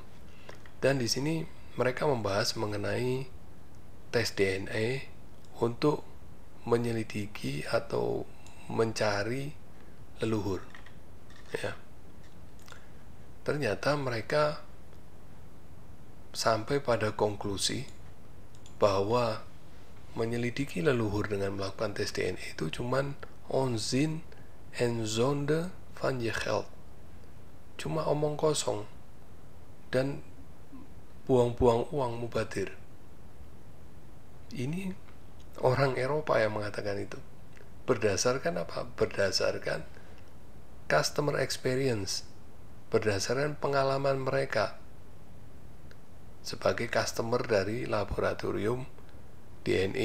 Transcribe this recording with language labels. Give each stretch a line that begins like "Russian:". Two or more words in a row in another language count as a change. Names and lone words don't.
Indonesian: Dan di sini mereka membahas mengenai tes DNA untuk menyelidiki atau mencari leluhur. Ya. Ternyata mereka sampai pada konklusi bahwa menyelidiki leluhur dengan melakukan tes DNA itu cuman
Dutch: onzin en zonde van je geld,
Indonesian: cuma omong kosong dan buang-buang uang mubadir. Ini orang Eropa yang mengatakan itu. Berdasarkan apa? Berdasarkan
English: customer experience,
Indonesian: berdasarkan pengalaman mereka sebagai customer dari laboratorium DNA.